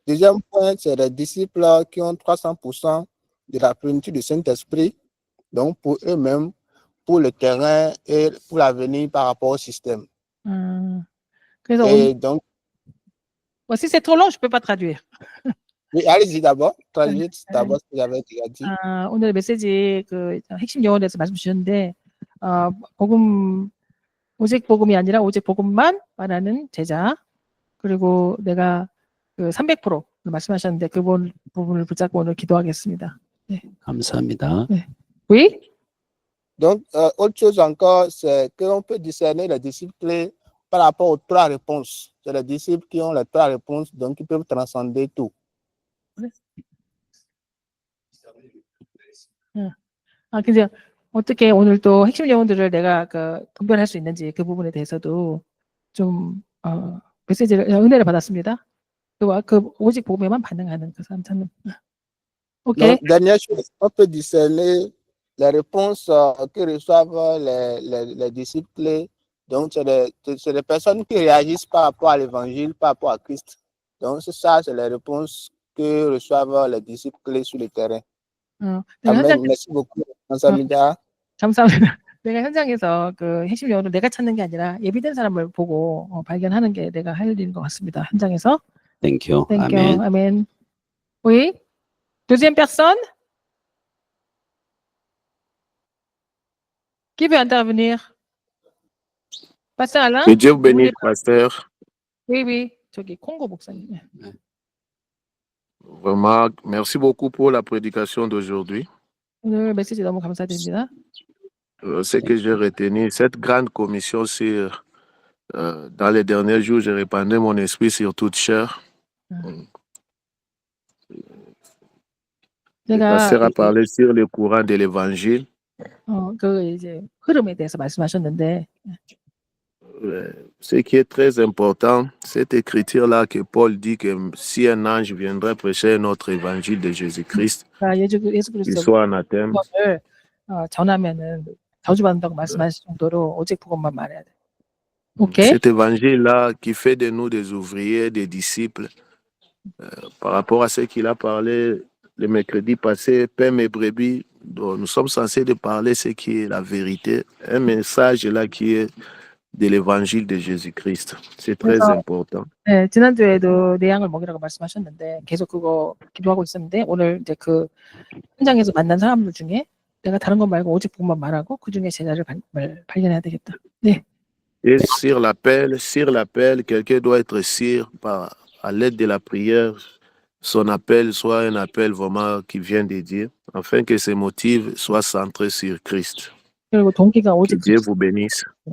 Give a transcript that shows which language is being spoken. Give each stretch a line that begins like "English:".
French: Deuxième point, c'est les disciples qui ont 300% de la plénitude du Saint-Esprit. Donc pour eux-mêmes, pour le terrain et pour l'avenir par rapport au système.
Korean: 그래서
French: Et donc, si c'est trop long, je ne peux pas traduire. oui, allez-y d'abord. Traduisez d'abord ce que j'avais déjà dit.
Korean: 오늘 메시지 그 핵심 용어에 대해서 말씀 주셨는데 복음 오직 복음이 아니라 오직 복음만 말하는 제자 그리고 내가 그 300% 말씀하셨는데 그 부분을 붙잡고 오늘 기도하겠습니다. 감사합니다.
French: Oui? Donc, autre chose encore, c'est qu'on peut discerner les disciples clés par rapport aux trois réponses. C'est les disciples qui ont les trois réponses, donc ils peuvent transcender tout.
Korean: 그냥 어떻게 오늘 또 핵심 내용들을 내가 분별할 수 있는지 그 부분에 대해서도 좀 메시지를 은혜를 받았습니다. 그 오직 복음에만 반응하는 그 사람 찾는.
English: OK.
French: Donc, dernière chose, on peut discerner les réponses que reçoivent les disciples clés. Donc, c'est des personnes qui réagissent par rapport à l'évangile, par rapport à Christ. Donc, c'est ça, c'est les réponses que reçoivent les disciples clés sur le terrain.
Korean: 내가 현장,
French: Amen. Merci beaucoup.
Korean: 감사합니다. 감사합니다. 내가 현장에서 그 핵심 요원을 내가 찾는 게 아니라 예비된 사람을 보고 발견하는 게 내가 할 일인 것 같습니다. 현장에서.
English: Thank you. Thank Amen. you.
French: Amen. Oui. Deuxième personne. Qui veut intervenir? Pasteur Alain? Que Dieu vous bénisse, pasteur. Oui, oui.
Korean: 저기 콩고 목사님.
French: Vraiment, merci beaucoup pour la prédication d'aujourd'hui.
Korean: 오늘 메시지 너무 감사드립니다.
French: Ce que j'ai retenu, cette grande commission sur, dans les derniers jours, j'ai répandu mon esprit sur toute chair. Le pasteur a parlé sur le courant de l'évangile.
Korean: 그 이제 흐름에 대해서 말씀하셨는데,
French: Ce qui est très important, cette écriture-là que Paul dit que si un ange viendrait prêcher notre évangile de Jésus-Christ,
Korean: 예수
French: qu'il
Korean: 그리스도
French: soit anathème.
Korean: 복음을 전하면은 저주받는다고 말씀하실 정도로 오직 복음만 말해야 돼. 오케이?
French: Cet évangile-là qui fait de nous des ouvriers, des disciples, par rapport à ce qu'il a parlé le mercredi passé, Père et brebis, dont nous sommes censés de parler ce qui est la vérité, un message là qui est de l'évangile de Jésus-Christ. C'est très important.
Korean: 네, 지난주에도 내 양을 먹이라고 말씀하셨는데 계속 그거 기도하고 있었는데 오늘 이제 그 현장에서 만난 사람들 중에 내가 다른 건 말고 오직 복음만 말하고 그 중에 제자를 발견해야 되겠다. 네.
French: Et sur l'appel, quelqu'un doit être sûr à l'aide de la prière, son appel soit un appel vraiment qui vient de Dieu, afin que ses motifs soient centrés sur Christ.
Korean: 그리고 동기가
French: Que
Korean: 오직
French: Dieu vous bénisse.